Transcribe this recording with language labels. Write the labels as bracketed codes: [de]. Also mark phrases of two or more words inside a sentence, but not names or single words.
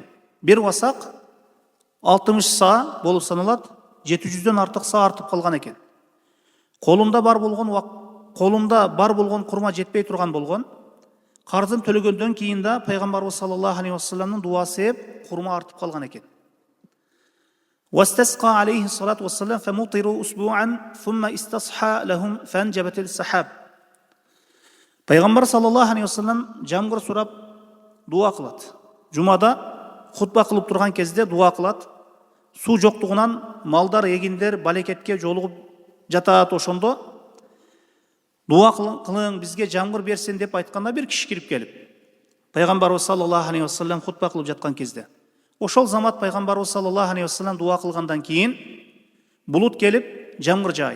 [ky] Бир васак 60 саа болуп саналат, 700дөн артык саа артып калган экен. Колунда бар болгон курма жетпей турган болгон. Карызын төлөгөндөн кийин да пайгамбарыбыз [ar] صلى الله عليه وسلم [ky] дуасы эп курма артып калган экен. [ar] واستسقى عليه الصلاة والسلام فمطروا أسبوعا ثم استصحى لهم فانجبت السحاب. [ky] Пайгамбар [ar] صلى الله عليه وسلم [ky] жамгыр сурап дуа кылат. Жумада хутба кылып турган кезде дуа кылат. Суу жоктугунан малдар, эгиндер балекетке жолугуп жатат. Ошондо дуа кылың бизге жамгыр берсин деп айтканда бир киши кирип келип, пайгамбарыбыз [ar] صلى الله عليه وسلم [ky] хутба кылып жаткан кезде ошол замат пайгамбарыбыз [ar] صلى الله عليه وسلم [ky] дуа кылгандан кийин булут келип жамгыр жаайт.